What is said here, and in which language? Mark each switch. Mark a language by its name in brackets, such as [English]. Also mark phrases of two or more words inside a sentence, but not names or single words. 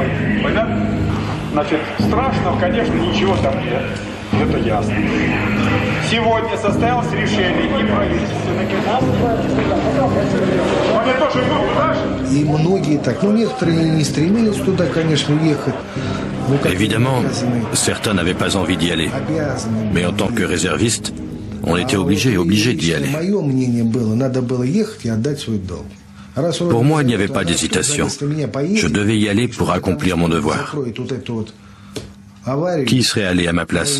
[Russian] Понятно? Значит, страшного, конечно, ничего там нет. Это ясно. Сегодня состоялось решение и правительственных. Они тоже идут туда же? И многие так, некоторые не стремились туда, конечно, ехать. [French] Évidemment, certains n'avaient pas envie d'y aller. Mais en tant que réserviste, on était obligé d'y aller. Pour moi, il n'y avait pas d'hésitation. Je devais y aller pour accomplir mon devoir. Qui serait allé à ma place?